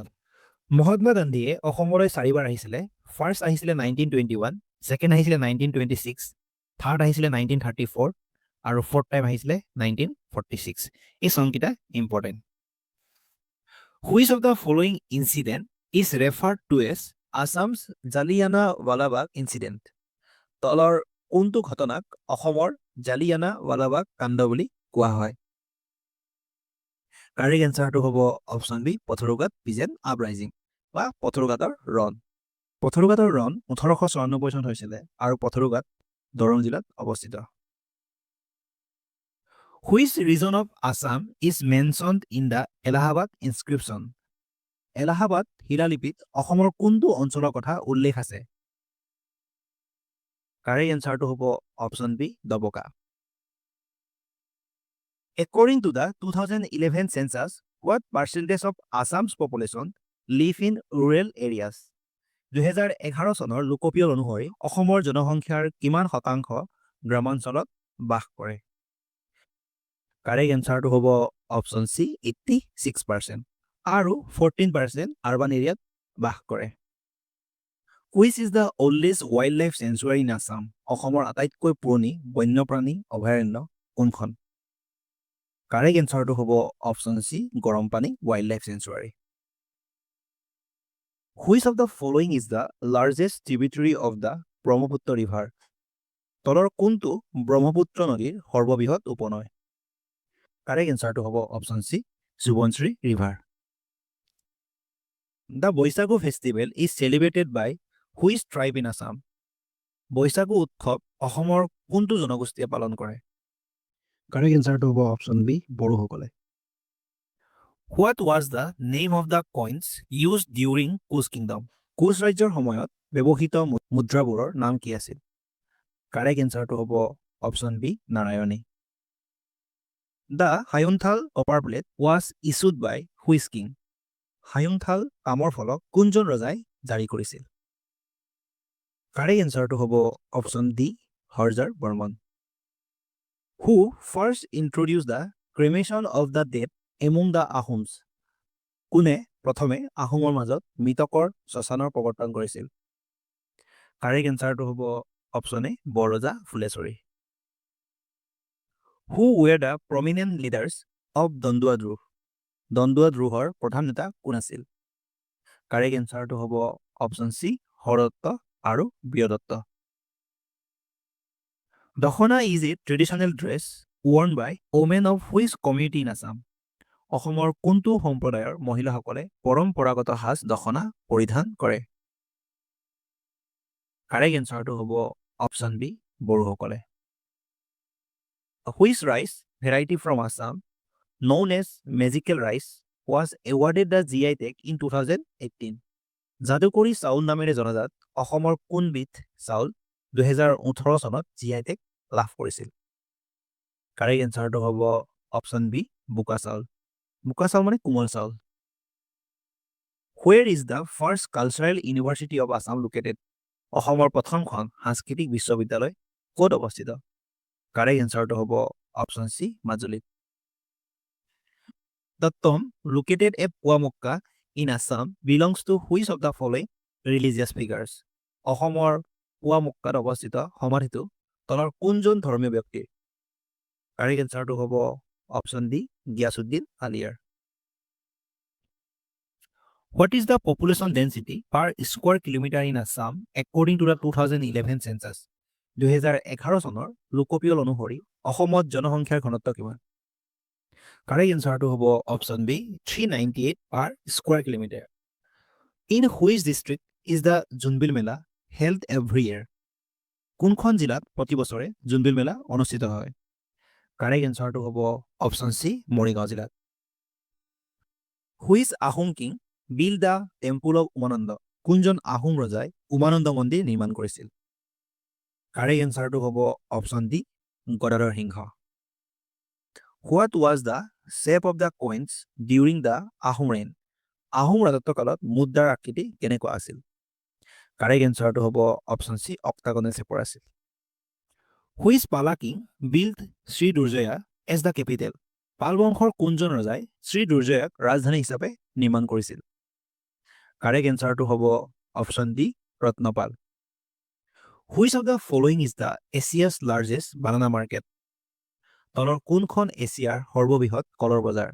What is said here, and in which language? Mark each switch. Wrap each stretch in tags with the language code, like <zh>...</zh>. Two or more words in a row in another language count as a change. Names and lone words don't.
<as>মহাত্মা গান্ধীয়ে অসমলৈ 4বাৰ আহিছিলে। ফাৰ্ষ্ট আহিছিলে 1921, ছেকেণ্ড আহিছিলে 1926, থাৰ্ড আহিছিলে 1934 আৰু</as> <en>fourth time</en> <as>আহিছিলে 1946। এই চনকেইটা ইম্পৰ্টেণ্ট।</as> <en>Which of the following incident is referred to as Assam's Jallianwala Bagh incident?</en> <as>তলৰ কোনটো ঘটনাক অসমৰ জালিয়ানাৱালাবাগ কাণ্ড বুলি কোৱা হয়?</as> <en>correct answer</en> <as>হ'ব</as> <en>option B</en> <as>পথৰুঘাট</as> <en>peasant uprising</en> <as>বা পথৰুঘাটৰ ৰণ। পথৰুঘাটৰ ৰণ 1894 চনত হৈছিলে আৰু পথৰুঘাট দৰং জিলাত অৱস্থিত।</as> <en>Which region of Assam is mentioned in the Allahabad inscription?</en> <as>এলাহাবাদ শিলালিপিত অসমৰ কোনটো অঞ্চলৰ কথা উল্লেখ আছে?</as> <en>correct answer</en> <as>হ'ব</as> <en>option B</en> <as>দবকা।</as> <en>According to the 2011 census, what percentage of Assam's population live in rural areas?</en> <as>2011 চনৰ লোকপিয়ল অনুসৰি অসমৰ জনসংখ্যাৰ কিমান শতাংশ গ্ৰামাঞ্চলত বাস কৰে?</as> <en>correct answer</en> <as>হ'ব</as> <en>option C</en> <as>86% আৰু 14%</as> <en>urban area</en> <as>বাস কৰে।</as> <en>Which is the oldest wildlife sanctuary in Assam?</en> <as>অসমৰ আটাইতকৈ পুৰণি বন্যপ্ৰাণী অভয়াৰণ্য কোনখন?</as> <en>correct answer</en> <as>হ'ব</as> <en>option C</en> <as>গৰমপানী</as> <en>wildlife sanctuary. Which of the following is the largest tributary of the ব্ৰহ্মপুত্ৰ ৰিভাৰ?</en> <as>তলৰ কোনটো ব্ৰহ্মপুত্ৰ নদীৰ সৰ্ববৃহৎ উপনৈ?</as> <en>correct answer</en> <as>হ'ব</as> <en>option C</en> <as>সুবনশ্ৰী ৰিভাৰ।</as> <en>The বৈশাগু ফেষ্টিভেল is celebrated by which tribe in Assam?</en> <as>বৈশাগু উৎসৱ অসমৰ কোনটো জনগোষ্ঠীয়ে পালন কৰে?</as> <en>correct answer</en> <as>হ'ব</as> <en>option B</en> <as>বড়োসকলে।</as> <en>What was the name of the coins used during কোচ কিংডম?</en> <as>কোচ ৰাজ্যৰ সময়ত ব্যৱহৃত মুদ্ৰাবোৰৰ নাম কি আছিল?</as> <en>correct answer</en> <as>হ'ব</as> <en>option B</en> <as>নাৰায়ণী।</as> <en>The হায়ুনথাল কপাৰ প্লেট was issued by which king?</en> <as>হায়ুনথাল তামৰ ফলক কোনজন ৰজাই জাৰি কৰিছিল?</as> <en>correct answer</en> <as>হ'ব</as> <en>option D</en> <as>হৰজাৰ বৰ্মন।</as> <en>Who first introduced the cremation of the dead among the Ahoms?</en> <as>কোনে প্ৰথমে আহোমৰ মাজত মৃতকৰ শ্মশানৰ প্ৰৱৰ্তন কৰিছিল?</as> <en>correct answer</en> <as>হ'ব</as> <en>option A</en> <as>বৰৰজা ফুলেশ্বৰী।</as> <en>Who were the prominent leaders of দণ্ডুৱা দ্ৰোহ?</en> <as>দণ্ডুৱা দ্ৰোহৰ প্ৰধান নেতা কোন আছিল?</as> <en>correct answer</en> <as>হ'ব</as> <en>option C</en> <as>হৰদত্ত আৰু বীৰদত্ত।</as> <en>দখনা is a traditional dress worn by women of which community in Assam?</en> <as>অসমৰ কোনটো সম্প্ৰদায়ৰ মহিলাসকলে পৰম্পৰাগত সাজ দখনা পৰিধান কৰে?</as> <en>correct answer</en> <as>হ'ব</as> <en>option B</en> <as>বড়োসকলে।</as> <en>Which rice variety from Assam known as magical rice was awarded the GI tag in 2018?</en> <as>যাদুকৰী চাউল নামেৰে জনাজাত অসমৰ কোনবিধ চাউল 2018 চনত</as> <en>GI tag</en> <as>লাভ কৰিছিল?</as> <en>correct answer</en> <as>হ'ব</as> <en>option B</en> <as>বোকা চাউল। বোকা চাউল মানে কোমল চাউল।</as> <en>Where is the first cultural university of Assam located?</en> <as>অসমৰ প্ৰথমখন সাংস্কৃতিক বিশ্ববিদ্যালয় ক'ত অৱস্থিত?</as> <en>correct answer</en> <as>হ'ব</as> <en>option C</en> <as>মাজুলীত।</as> <en>The tomb located at Puamokka in Assam belongs to which of the following religious figures?</en> <as>অসমৰ পুৱামক্কাত অৱস্থিত সমাধিটো তলৰ কোনজন ধৰ্মীয় ব্যক্তিৰ?</as> <en>correct answer</en> <as>হ'ব</as> <en>option D</en> <as>গিয়াছুদ্দিন আলিয়াৰ।</as> <en>What is the population density per square kilometer in Assam according to the 2011 census?</en> <as>2011 চনৰ লোকপিয়ল অনুসৰি অসমত জনসংখ্যাৰ ঘনত্ব কিমান?</as> <en>correct answer</en> <as>হ'ব</as> <en>option B</en> <as>398</as> <en>per square kilometer. In which district is the জোনবিল মেলা held every year?</en> <as>কোনখন জিলাত প্ৰতি বছৰে জোনবিল মেলা অনুষ্ঠিত হয়?</as> <en>correct answer</en> <as>হ'ব</as> <en>option C</en> <as>মৰিগাঁও জিলাত।</as> <en>Which আহোম কিং built the temple of উমানন্দ?</en> <as>কোনজন আহোম ৰজাই উমানন্দ মন্দিৰ নিৰ্মাণ কৰিছিল?</as> <en>correct answer</en> <as>হ'ব</as> <en>option D</en> <as>গদাধৰ সিংহ।</as> <en>What was the shape of the coins during the আহোম reign?</en> <as>আহোম ৰাজত্ব কালত মুদ্ৰাৰ আকৃতি কেনেকুৱা আছিল?</as> <en>correct answer</en> <as>হ'ব</as> <en>option C octagonal shape</en> <as>আছিল।</as> <en>Which পালা কিং built শ্ৰী দুৰ্জয়া as the capital?</en> <as>পাল বংশৰ কোনজন ৰজাই শ্ৰী দুৰ্জয়াক ৰাজধানী হিচাপে নিৰ্মাণ কৰিছিল?</as> <en>correct answer</en> <as>হ'ব</as> <en>option D</en> <as>ৰত্নপাল।</as> <en>Which of the following is the Asia's largest banana market?</en> <as>তলৰ কোনখন এছিয়াৰ সৰ্ববৃহৎ কলৰ বজাৰ?</as>